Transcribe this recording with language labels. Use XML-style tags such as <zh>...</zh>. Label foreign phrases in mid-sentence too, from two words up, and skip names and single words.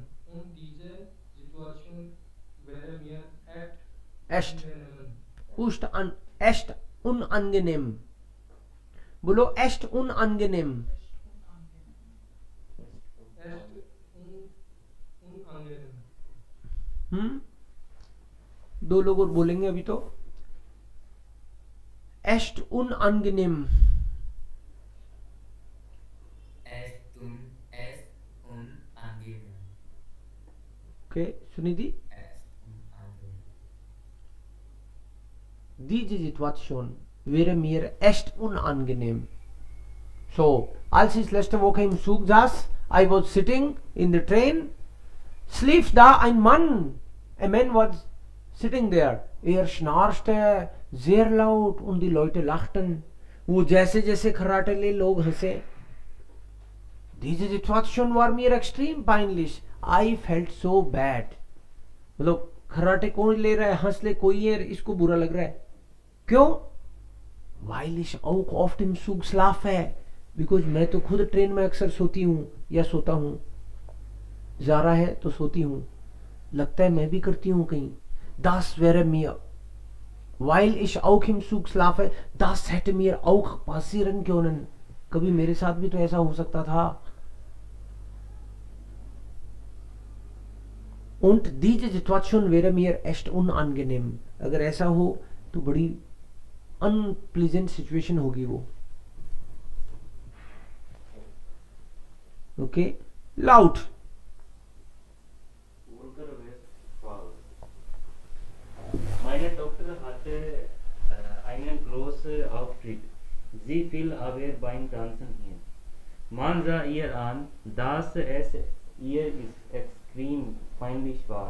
<de>Und diese Situation wäre mir Echt. unangenehm. echt unangenehm. बोलो echt unangenehm. Unangenehm.</de> <hi>दो लोग और बोलेंगे अभी तो.</hi> <de>echt unangenehm. Es unangenehm. Okay, Sunidhi? Es unangenehm. Diese Situation wäre mir echt unangenehm. So, als ich letzte Woche im Zug saß,</de> <en>I was sitting in the train,</en> <de>schlief da ein Mann.</de> <en>A man was sitting there.</en> <de>schnarchte sehr laut und die Leute lachten.</de> <hi>वो जैसे जैसे खराटेले लोग हंसे.</hi> <de>Diese Situation war mir extrem peinlich.</de> <en>I felt so bad.</en> <hi>मतलब खराटे कौन ले रहा है, हंस ले कोई है, इसको बुरा लग रहा है. क्यों?</hi> <de>Weil ich auch oft im Zug schlafe.</de> <hi>Because मैं तो खुद ट्रेन में अक्सर सोती हूँ या सोता हूँ. जा रहा है तो सोती हूँ. लगता है मैं भी करती हूँ कहीं.</hi> <de>Das wäre mir. Weil ich auch im Zug schlafe, das hätte mir auch passieren können.</de> <hi>कभी मेरे साथ भी तो ऐसा हो सकता था.</hi> <de>Und diese Situation wäre mir echt unangenehm.</de> <hi>अगर ऐसा हो तो बड़ी</hi> <en>unpleasant situation</en> <hi>होगी वो.</hi> <en>okay, loud.</en> <de>Meine Tochter hatte einen großen Auftritt. Sie fiel aber beim Tanzen hin. Man sah ihr an, dass es ihr extrem peinlich war.</de>